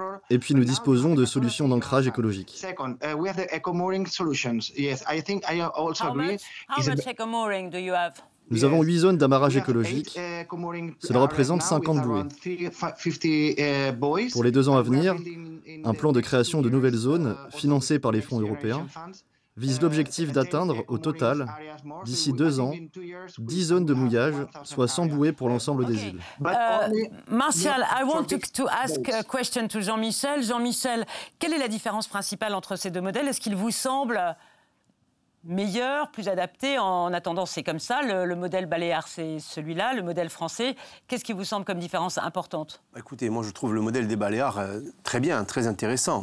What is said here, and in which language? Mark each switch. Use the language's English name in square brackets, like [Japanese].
[French] Et puis, nous disposons de solutions d'ancrage écologique. [English] How much eco-mooring do you have? [French] Nous avons 8 zones d'amarrage écologique. Cela représente 50 bouées. Pour les 2 ans à venir, un plan de création de nouvelles zones, financé par les fonds européens, vise l'objectif d'atteindre, au total, d'ici 2 ans, 10 zones de mouillage, soit 100 bouées pour l'ensemble des îles. [English] Martial, I want to ask a question to Jean-Michel. [French] Jean-Michel, quelle est la différence principale entre ces 2 modèles? Est-ce qu'il vous semble meilleur, plus adapté? En attendant, c'est comme ça. Le modèle baléare, c'est celui-là. Le modèle français, qu'est-ce qui vous semble comme différence importante? Écoutez, moi, je trouve le modèle des Baléares très bien, très intéressant.